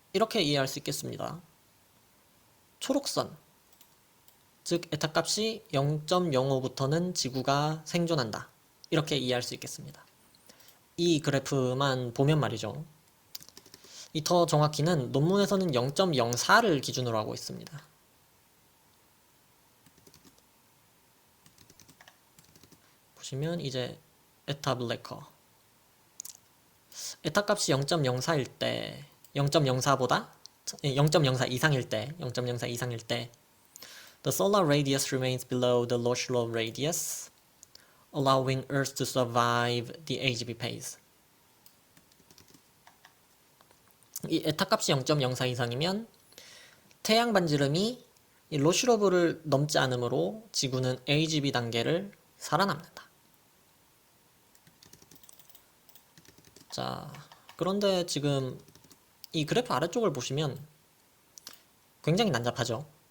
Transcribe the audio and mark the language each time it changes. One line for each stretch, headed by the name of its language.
Korean: 이렇게 이해할 수 있겠습니다. 초록선, 즉 에타 값이 0.05부터는 지구가 생존한다. 이렇게 이해할 수 있겠습니다. 이 그래프만 보면 말이죠. 이 더 정확히는 논문에서는 0.04를 기준으로 하고 있습니다. 보시면 이제 에타 블래커 에타 값이 0.04일 때 0.04보다 0.04 이상일 때 0.04 이상일 때
English: The solar radius remains below the Loshulov radius, allowing Earth to survive the AGB phase.
Korean: 이 에타 값이 0.04 이상이면 태양 반지름이 이 로슈로브를 넘지 않으므로 지구는 AGB 단계를 살아남는다. 자, 그런데 지금 이 그래프 아래쪽을 보시면 굉장히 난잡하죠.